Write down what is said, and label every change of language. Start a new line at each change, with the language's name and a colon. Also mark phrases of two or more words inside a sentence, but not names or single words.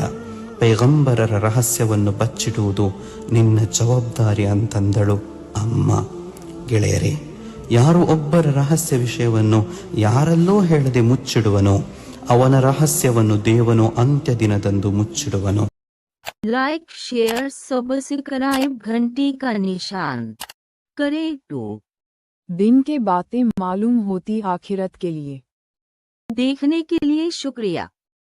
Kannada: ಪೈಗಂಬರರ ರಹಸ್ಯವನ್ನು ಬಚ್ಚಿಡುವುದು ನಿನ್ನ ಜವಾಬ್ದಾರಿ ಅಂತಂದಳು ಅಮ್ಮ. ಗೆಳೆಯರೇ, ಯಾರು ಒಬ್ಬರ ರಹಸ್ಯ ವಿಷಯವನ್ನು ಯಾರಲ್ಲೋ ಹೇಳದೆ ಮುಚ್ಚಿಡುವನೋ ಅವನ ರಹಸ್ಯವನ್ನು ದೇವನು ಅಂತ್ಯ ದಿನದಂದು ಮುಚ್ಚಿಡುವನು.
English: like share subscribe
Hindi: घंटी का निशान करे तो दिन के बातें मालूम होती आखिरत के लिए। देखने के लिए शुक्रिया।